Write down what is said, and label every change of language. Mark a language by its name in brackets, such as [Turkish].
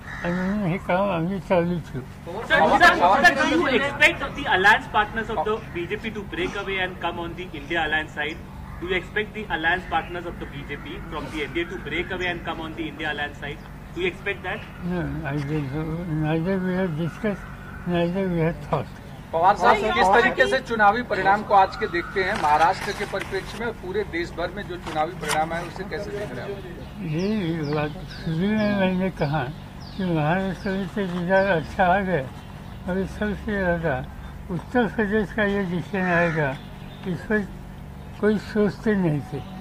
[Marathi] आणि म्हणून हे काम आम्ही चालू ठेवू. [English] Do you expect the alliance partners of the BJP to break away and come on the India alliance side? Do you expect the alliance partners of the BJP from the NDA to break away and come on the India alliance side? Do you expect that? No, I don't know. Neither we have discussed, neither we have thought. [Hindi] Pawar साहब किस तरीके से चुनावी परिणाम को आज के देखते हैं महाराष्ट्र के परिप्रेक्ष्य में, पूरे देश भर में जो चुनावी परिणाम है उसे कैसे देख रहे हैं? ये बात शुरू में मैंने कहा कि महाराष्ट्र में से रिजल्ट अच्छा आ गया और सबसे ज़्यादा उत्तर प्रदेश का ये डिसीजन आएगा इस पर कोई सोचते नहीं थे.